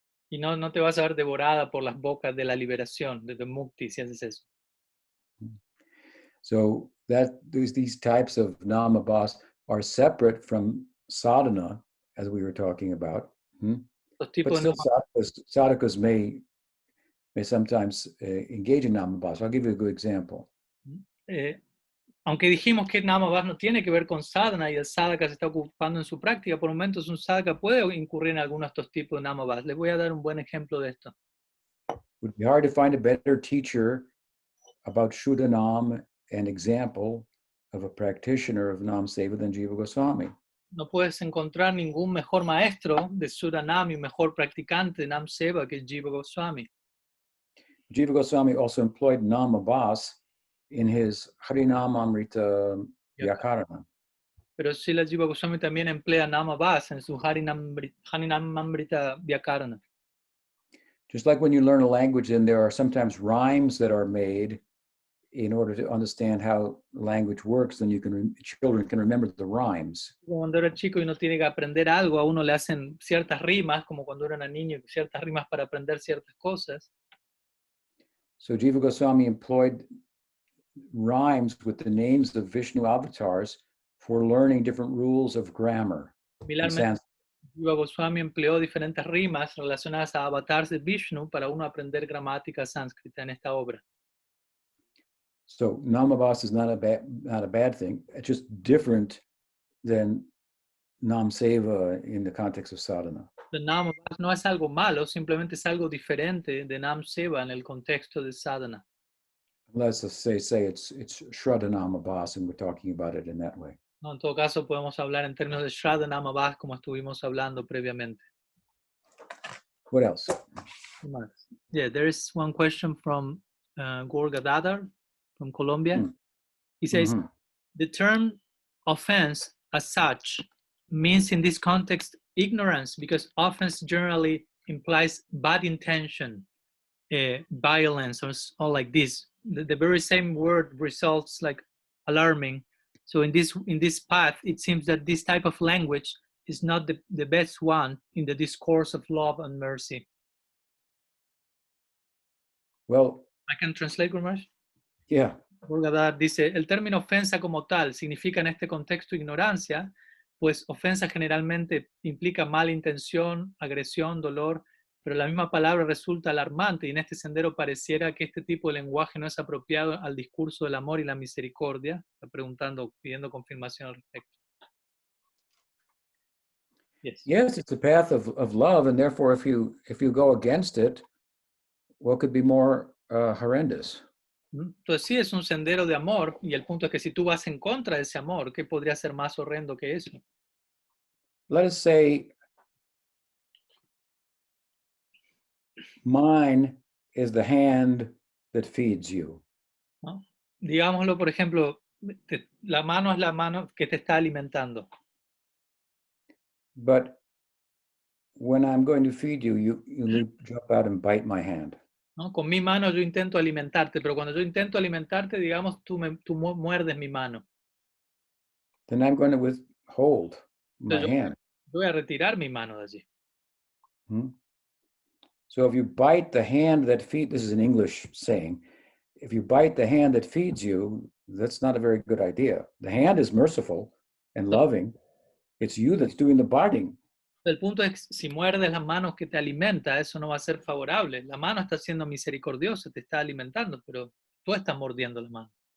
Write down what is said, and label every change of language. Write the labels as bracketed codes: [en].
[es] Y no te vas a ver devorada por las bocas de la liberación, de mukti, si haces eso. [en] So these types of Namabhasa are separate from sadhana, as we were talking about. [es] Los [en] But [es] tipos de [en] still, sadhakas may sometimes engage in Namabhasa. I'll give you a good example. [es] Aunque dijimos que Namabhasa no tiene que ver con sadhana y el sadhaka se está ocupando en su práctica, por momentos un sadhaka puede incurrir en alguno de estos tipos de Namabhasa. Les voy a dar un buen ejemplo de esto. [en] It would be hard to find a better teacher about Suddha-nama and example of a practitioner of Nam Seva than Jiva Goswami. [es] No puedes encontrar ningún mejor maestro de Suddha-nama y mejor practicante de Nam Seva que Jiva Goswami. [en] Jiva Goswami also employed Namabhasa in his Harinamamrita Vyakarana. [es] Pero Srila Jiva Goswami también emplea Namabhasa en su Harinamamrita Vyakarana. [en] Just like when you learn a language and there are sometimes rhymes that are made in order to understand how language works, then children can remember the rhymes. [es] Cuando era chico y uno tiene que aprender algo, a uno le hacen ciertas rimas, como cuando era niño, ciertas rimas para aprender ciertas cosas. [en] So Jiva Goswami employed rhymes with the names of Vishnu avatars for learning different rules of grammar. [es] Similarmente, Jiva Goswami empleó diferentes rimas relacionadas a avatars de Vishnu para uno aprender gramática sánscrita en esta obra. [en] So Namabhasa is not a bad thing. It's just different than Nam Seva in the context of sadhana. [es] Namabhasa no es algo malo, simplemente es algo diferente de Nam Seva en el contexto de sadhana. [en] Let's say it's Shraddha Namabhasa, and we're talking about it in that way. [es] No, en todo caso, podemos hablar en términos de Shraddha Namabhasa como estuvimos hablando previamente. [en] What else? Yeah, there is one question from Gorga Dadar from Colombia. He says, the term offense as such means in this context ignorance, because offense generally implies bad intention, violence, or like this. The very same word results like alarming. So in this path, it seems that this type of language is not the best one in the discourse of love and mercy. Well, I can translate, Gurmash? Yeah. [es] Burgadar dice, el término ofensa como tal significa en este contexto ignorancia, pues ofensa generalmente implica mala intención, agresión, dolor, pero la misma palabra resulta alarmante y en este sendero pareciera que este tipo de lenguaje no es apropiado al discurso del amor y la misericordia. Está preguntando, pidiendo confirmación al respecto. [en] Yes, it's a path of love, and therefore if you go against it, what could be more horrendous? [es] Entonces sí, es un sendero de amor, y el punto es que si tú vas en contra de ese amor, ¿qué podría ser más horrendo que eso? [en] Let us say mine is the hand that feeds you. [es] ¿No? Digámoslo, por ejemplo, la mano es la mano que te está alimentando. [en] But when I'm going to feed you, you jump out and bite my hand. [es] ¿No? Con mi mano yo intento alimentarte, pero cuando yo intento alimentarte, digamos, tú muerdes mi mano. [en] Then I'm going to withhold my hand. [es] Voy a retirar mi mano de allí. [en] So if you bite the hand that feeds, this is an English saying, if you bite the hand that feeds you, that's not a very good idea. The hand is merciful and loving. It's you that's doing the biting. [es] El punto es, si muerdes las manos que te alimenta, eso no va a ser favorable. La mano está siendo misericordiosa, te está alimentando, pero tú estás mordiendo la mano.